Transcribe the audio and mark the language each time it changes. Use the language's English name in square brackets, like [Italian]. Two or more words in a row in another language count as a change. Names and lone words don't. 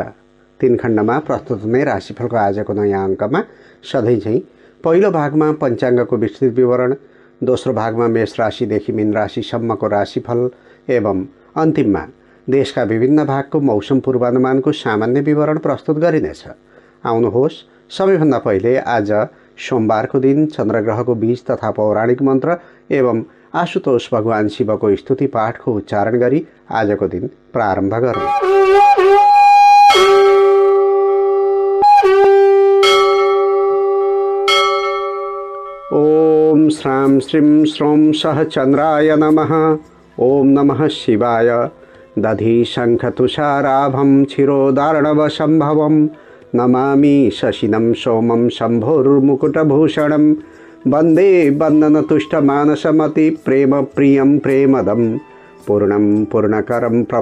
[Nepali] 3 खण्डमा प्रस्तुत हुने राशिफलको आजको नयाँ अङ्कमा सधैँझै पहिलो भागमा पञ्चाङ्गको विस्तृत विवरण, दोस्रो भागमा मेष राशिदेखि मीन राशिसम्मको राशिफल एवं अन्तिममा देशका विभिन्न भागको मौसम पूर्वानुमानको सामान्य विवरण प्रस्तुत गरिनेछ। आउनुहोस्, सबैभन्दा पहिले आज सोमबारको दिन चन्द्रग्रहको बीज तथा पौराणिक मन्त्र एवं आशुतोष भगवान शिवको स्तुति पाठको उच्चारण गरी आजको दिन प्रारम्भ गरौँ। [Sanskrit] ओम श्रां श्रीं श्रौं सह चन्द्राय नमः। ओम नमः शिवाय। दधि शंख तुषाराभं क्षीरोदार्णव संभवं नमामि शशिनं सोमं शम्भोर्मुकुटभूषणं वन्दे वन्दनतुष्टमानसमति प्रेम प्रियं प्रेमदं पूर्णं पूर्णकरं